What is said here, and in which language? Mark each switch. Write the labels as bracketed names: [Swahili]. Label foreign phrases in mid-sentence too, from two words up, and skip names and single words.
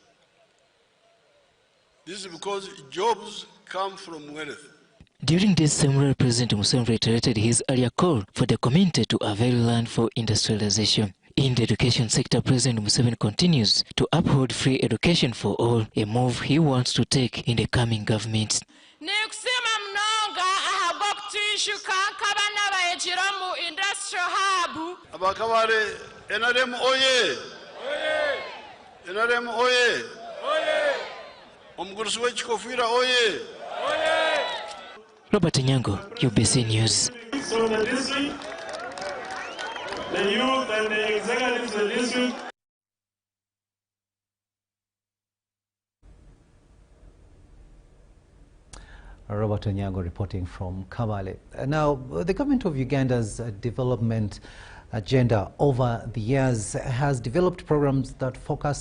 [English] This is because jobs come from wealth. During this seminar, President Museveni reiterated his earlier call for the community to avail land for industrialization. In the education sector, President Museveni continues to uphold free education for all, a move he wants to take in the coming government. [Chiga] Abakabale, NRM oye! NRM oye! Omugurusi w'ekikofira oye! [English] Robert Nyango, UBC News. So the district, the youth and the executives of the district. Robert Onyango reporting from Kabale. Now, the government of Uganda's development agenda over the years has developed programs that focus